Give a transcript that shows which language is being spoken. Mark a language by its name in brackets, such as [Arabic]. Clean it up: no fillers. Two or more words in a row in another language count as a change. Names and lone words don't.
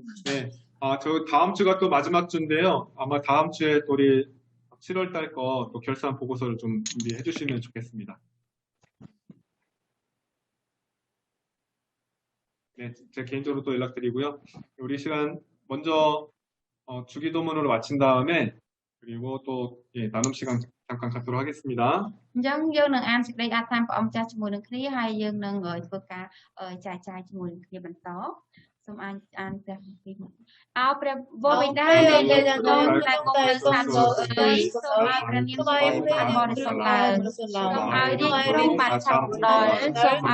[Korean] 네, 저 다음 주가 또 마지막 주인데요. 아마 다음 주에 또 우리 7월 달 거 또 결산 보고서를 좀 준비해 주시면 좋겠습니다. 네, 제 개인적으로 또 연락드리고요. 우리 시간 먼저 주기도문으로 마친 다음에 그리고 또 예, 나눔 시간 잠깐 갖도록 하겠습니다. [Khmer] អញ្ចឹងយើងនឹងអានសេចក្តីអធិប្បាយម្ចាស់ជាមួយនឹងគ្នាហើយយើងនឹងធ្វើការចែកចាយជាមួយនឹងគ្នាបន្តសូមអានព្រះគម្ពីរមកអោព្រះវរបិតាដែលយើងក្នុងតែ គង់នៅស្ថានសួគ៌អើយសូមឲ្យព្រះនាមព្រះបានបរិសុទ្ធឡើងសូមឲ្យរាជគ្រងបានឆាប់ដល់សូម